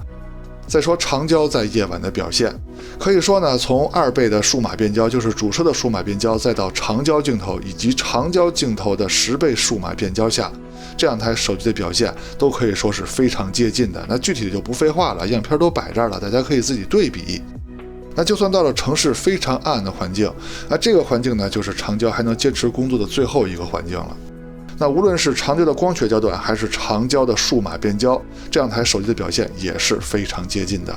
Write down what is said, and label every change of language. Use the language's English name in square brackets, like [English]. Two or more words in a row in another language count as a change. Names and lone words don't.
[Chinese] 再說長焦在夜晚的表現，可以說呢，從2倍的數碼變焦，就是主攝的數碼变焦，再到長焦鏡頭以及長焦鏡頭的10倍數碼變焦下，這2台手機的表現都可以說是非常接近的。那具體的就不廢話了，樣片都擺這兒了，大家可以自己對比。那就算到了城市非常暗的環境，那这个環境呢，就是长焦还能坚持工作的最後一個環境了。那無論是長焦的光學焦段，還是長焦的數碼變焦，這兩台手機的表現也是非常接近的。